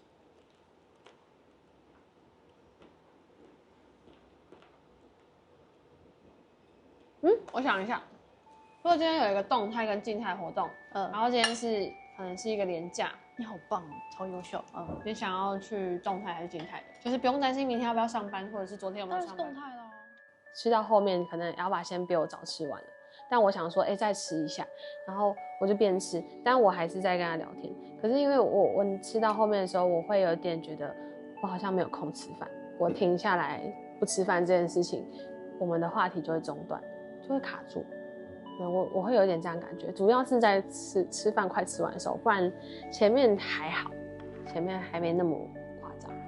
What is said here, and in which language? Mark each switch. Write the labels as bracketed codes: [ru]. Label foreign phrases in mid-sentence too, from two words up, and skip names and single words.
[zh] 我想一下，如果今天有一個动態跟靜態活動，然後今天可能是一個連假，你好棒，超優秀。你想要去動態還是靜態的？就是不用担心明天要不要上班，或者是昨天有没有上班。动態咯。吃到後面可能Alba先比我早吃完了，但我想说，再吃一下，然后我就邊吃，但我還是在跟他聊天。可是因為我吃到後面的時候，我會有點覺得我好像沒有空吃飯，我停下來不吃飯這件事情，我們的話題就會中斷，就會卡住。我會有點這樣感覺，主要是在吃飯快吃完的時候，不然前面還好，前面還沒那麼誇張。